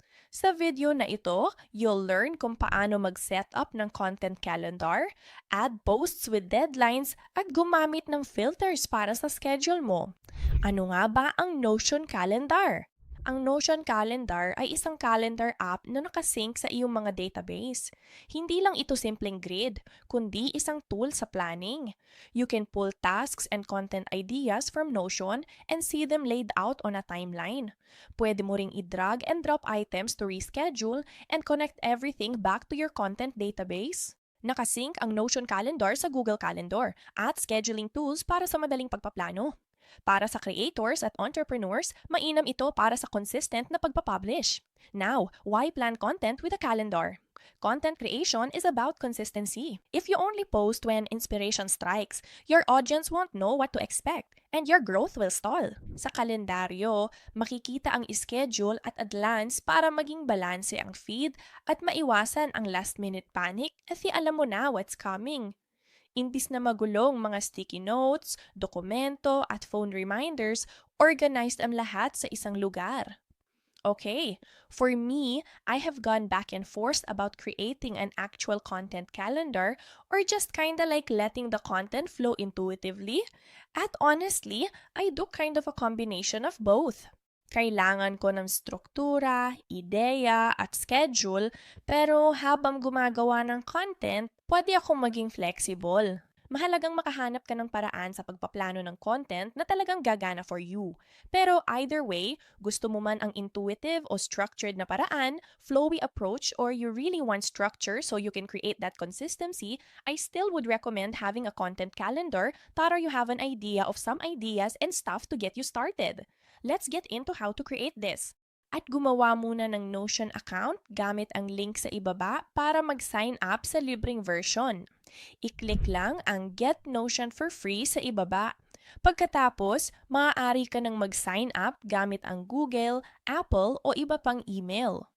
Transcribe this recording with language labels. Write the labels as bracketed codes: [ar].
[tl] Sa video na ito, [en] you'll learn [tl] kung paano mag-set up ng content calendar, [en] add posts with deadlines, [tl] at gumamit ng filters para sa schedule mo. Ano nga ba ang Notion Calendar? Ang Notion Calendar ay isang calendar app na nakasync sa iyong mga database. Hindi lang ito simpleng grid, kundi isang tool sa planning. [en] You can pull tasks and content ideas from Notion and see them laid out on a timeline. [tl] Pwede mo ring [en] i-drag and drop items to reschedule and connect everything back to your content database. [tl] Nakasync ang Notion Calendar sa Google Calendar at scheduling tools para sa madaling pagpaplano. Para sa creators at entrepreneurs, mainam ito para sa consistent na pagpapublish. [en] Now, why plan content with a calendar? Content creation is about consistency. If you only post when inspiration strikes, your audience won't know what to expect and your growth will stall. [tl] Sa kalendaryo, makikita ang schedule at adlance para maging balanse ang feed at maiwasan ang last-minute panic kasi alam mo na [en] what's coming. [tl] Imbis na magulong mga sticky notes, dokumento at phone reminders, organized ang lahat sa isang lugar. [en] Okay, for me, I have gone back and forth about creating an actual content calendar or just kinda like letting the content flow intuitively. At honestly, I do kind of a combination of both. [tl] Kailangan ko ng struktura, ideya, at schedule, pero habang gumagawa ng content, pwede akong maging flexible. Mahalagang makahanap ka ng paraan sa pagpaplano ng content na talagang gagana [en] for you. Pero either way, [tl] gusto mo man ang intuitive o structured na paraan, [en] flowy approach, or you really want structure so you can create that consistency, I still would recommend having a content calendar para you have an idea of some ideas and stuff to get you started. Let's get into how to create this. [tl] At gumawa muna ng Notion account gamit ang link sa ibaba para mag-sign up sa libreng version. I-click lang ang Get Notion for free sa ibaba. Pagkatapos, maaari ka nang mag-sign up gamit ang Google, Apple o iba pang email.